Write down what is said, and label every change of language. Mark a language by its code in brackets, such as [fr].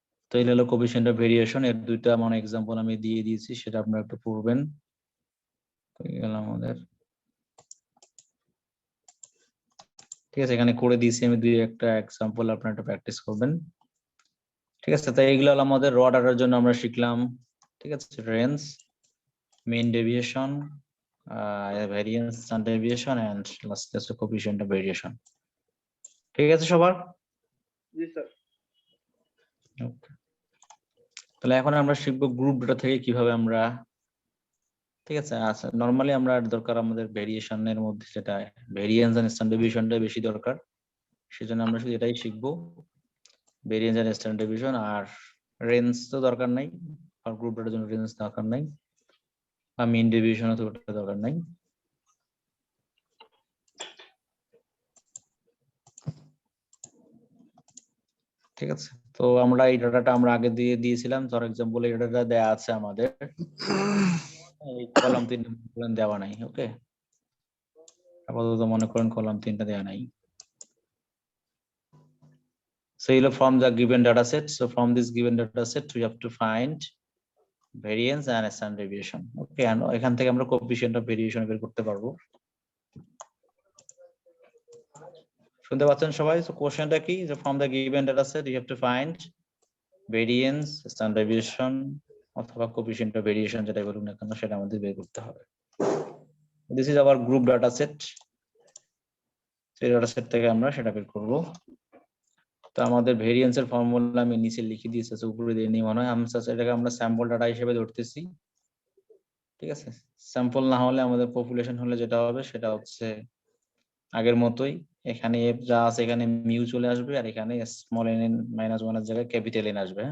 [bn] তো এই হলো কোএফিসিয়েন্ট অফ ভেরিয়েশন। এর দুইটা মানে এক্সাম্পল আমি দিয়ে দিয়েছি, সেটা আপনারা একটু পড়বেন। আমাদের ঠিক আছে, এখানে করে দিয়েছি আমি দুই একটা এক্সাম্পল, আপনারা একটু প্র্যাকটিস করবেন। ঠিক আছে, তাই এইগুলো হলো আমাদের র ডাটার জন্য আমরা শিখলাম। ঠিক আছে, range, mean deviation, variance, standard deviation, and lastly আছে coefficient of variation. ঠিক আছে সবার? জি স্যার। [en] Okay. [bn] তাহলে এখন আমরা শিখবো গ্রুপ ডাটা থেকে কিভাবে আমরা, ঠিক আছে, আচ্ছা নরমালি আমরা দরকার আমাদের ভেরিয়েশনের মধ্যে, যেটা ভেরিয়েন্স এন্ড স্ট্যান্ডার্ড ডেভিয়েশনটা বেশি দরকার, সেজন্য আমরা শুধু এটাই শিখবো, variance and standard deviation. আর range তো দরকার নাই, আর গ্রুপ ডাটার জন্য রেঞ্জ দরকার নাই, আর মিন ডেভিয়েশনও তো দরকার নাই। ঠিক আছে, তো আমরা এই ডাটাটা আমরা আগে দিয়ে দিয়েছিলাম। ফর এক্সাম্পল এই ডাটাটা দেয়া আছে আমাদের, এই কলাম 3 দেওয়া নাই। ওকে, আপাতত মনে করেন কলাম 3টা দেওয়া নাই। [en] So from the given data set, so from this given data set we have to find variance and standard deviation. Okay, and [bn] এখান থেকে আমরা coefficient of variation বের করতে পারবো। শুনতে পাচ্ছেন সবাই? [en] So [bn] কোশ্চেনটা কি, যে [en] from the given data set you have to find variance, standard deviation অথবা coefficient of variation, [bn] যেটা বলুন না কেন সেটা আমাদের বের করতে হবে। [en] This is our group data set. [bn] সেই data set থেকে আমরা সেটা বের করব। তো আমাদের ভেরিয়েন্স এর ফর্মুলা আমি নিচে লিখে দিয়েছি, উপরে দিয়ে নিয়ে মনে হয় আমি এটাকে আমরা স্যাম্পল ডাটা হিসেবে ধরতেছি। ঠিক আছে, স্যাম্পল না হলে আমাদের পপুলেশন হলে যেটা হবে সেটা হচ্ছে আগের মতোই, এখানে এফ যা আছে এখানে মিউ চলে আসবে, আর এখানে স্মল এন -1 এর জায়গায় ক্যাপিটাল এন আসবে।